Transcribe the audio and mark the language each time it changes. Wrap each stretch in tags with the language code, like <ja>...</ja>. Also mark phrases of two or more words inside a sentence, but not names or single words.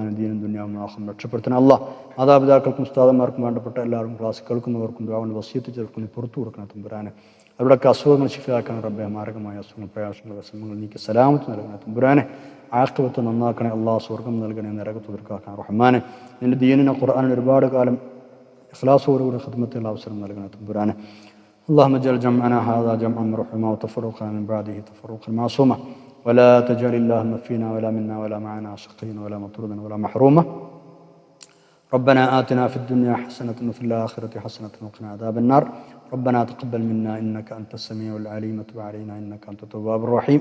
<ml>ദീനും ദുനിയാവും ആഖിറത്തും രക്ഷപ്പെടുത്തണം അല്ലാഹ്. മാതാപിതാക്കൾക്കും ഉസ്താദന്മാർക്കും വേണ്ടപ്പെട്ട എല്ലാവരും ക്ലാസ് കേൾക്കുന്നവർക്കും ദുആവിന് വസിയത്ത് ചേർക്കുന്ന പുറത്തു കൊടുക്കണം തമ്പുരാനെ. അവരുടെയൊക്കെ അസുഖങ്ങൾ ശിഫയാക്കണം റബ്ബേ. മാരകമായ അസുഖങ്ങൾ, പ്രയാസങ്ങൾ, വിഷമങ്ങൾ നീക്കി സലാമത്ത് നൽകണേ തമ്പുരാനെ. ആഖിറത്ത് നന്നാക്കണേ അല്ലാഹ്. സ്വർഗം നൽകണേ, നരകത്ത് തീർക്കാക്കണം റഹ്മാനെ. നിന്റെ ദീനിനെ ഖുർആനിൽ ഒരുപാട് കാലം ഇഖ്ലാസോടുകൂടി ഖിദ്മത്തുള്ള അവസരം നൽകണേ തമ്പുരാനെ.</ml> <ar>اللهم اجعل جمعنا هذا جمعا مرحوما وتفرقنا من بعده تفرقا معصوما ولا تجعل اللهم فينا ولا منا ولا معنا شقيا ولا مطرودا ولا محروما. ربنا آتنا في الدنيا حسنة وفي الآخرة حسنة وقنا عذاب النار. ربنا تقبل منا إنك أنت السميع العليم وتب علينا إنك أنت التواب الرحيم.</ar>